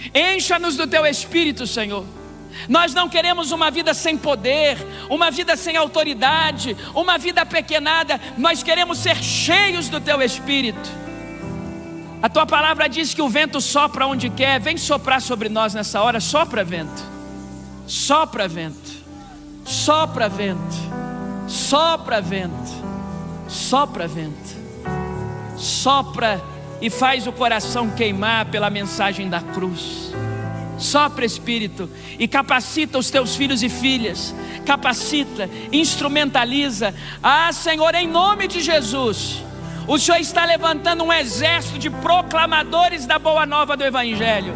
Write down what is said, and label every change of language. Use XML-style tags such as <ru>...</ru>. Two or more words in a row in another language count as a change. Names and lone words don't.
<pt>Encha-nos do teu Espírito, Senhor. Nós não queremos uma vida sem poder, uma vida sem autoridade, uma vida apequenada. Nós queremos ser cheios do teu Espírito. A tua palavra diz que o vento sopra onde quer. Vem soprar sobre nós nessa hora. Sopra vento, sopra vento, sopra vento, sopra vento, sopra vento, sopra e faz o coração queimar pela mensagem da cruz. Sopra, Espírito, e capacita os teus filhos e filhas. Capacita, instrumentaliza. Senhor, em nome de Jesus, o Senhor está levantando um exército de proclamadores da boa nova do Evangelho.</pt>